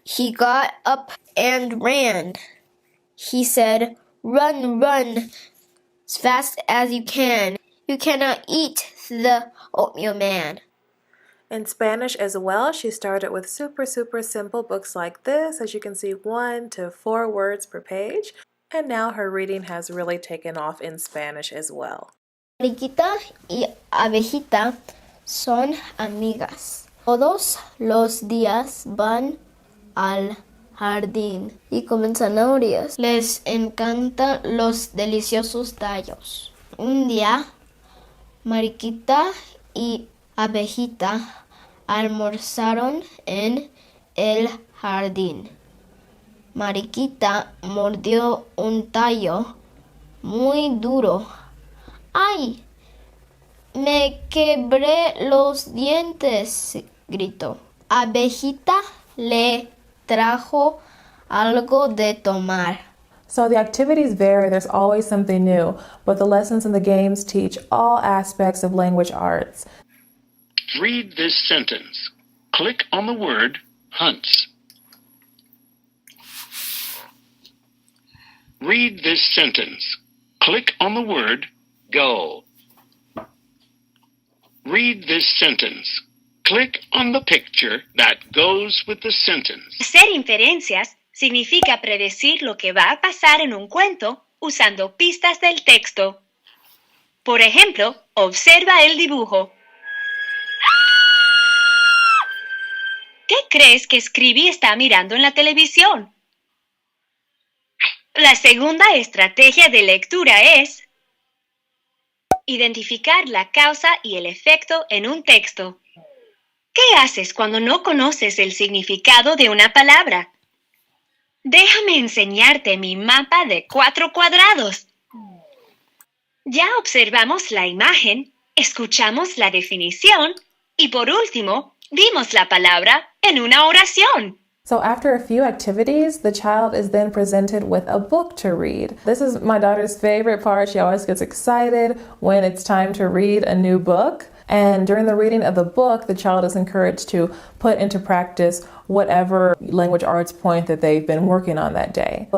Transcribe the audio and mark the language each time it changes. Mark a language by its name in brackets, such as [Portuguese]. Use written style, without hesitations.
[English] He got up and ran. He said, run, run, as fast as you can. You cannot eat the oatmeal man. In Spanish as well, she started with super simple books like this. As you can see, 1 to 4 words per page. And now her reading has really taken off in Spanish as well. [Spanish] Mariquita y Abejita son amigas. Todos los días van al jardín y comen zanahorias. Les encantan los deliciosos tallos. Un día, Mariquita y Abejita almorzaron en el jardín. Mariquita mordió un tallo muy duro. ¡Ay! Me quebré los dientes, gritó. Abejita le trajo algo de tomar. [English] So the activities vary, there's always something new, but the lessons and the games teach all aspects of language arts. Read this sentence. Click on the word hunts. Read this sentence. Click on the word go. Read this sentence. Click on the picture that goes with the sentence. [Spanish] Hacer inferencias significa predecir lo que va a pasar en un cuento usando pistas del texto. Por ejemplo, observa el dibujo. ¿Qué crees que Scribby está mirando en la televisión? La segunda estrategia de lectura es identificar la causa y el efecto en un texto. ¿Qué haces cuando no conoces el significado de una palabra? Déjame enseñarte mi mapa de 4 cuadrados. Ya observamos la imagen, escuchamos la definición y por último, vimos la palabra en una oración. [English] So after a few activities, the child is then presented with a book to read. This is my daughter's favorite part. She always gets excited when it's time to read a new book. And during the reading of the book, the child is encouraged to put into practice whatever language arts point that they've been working on that day.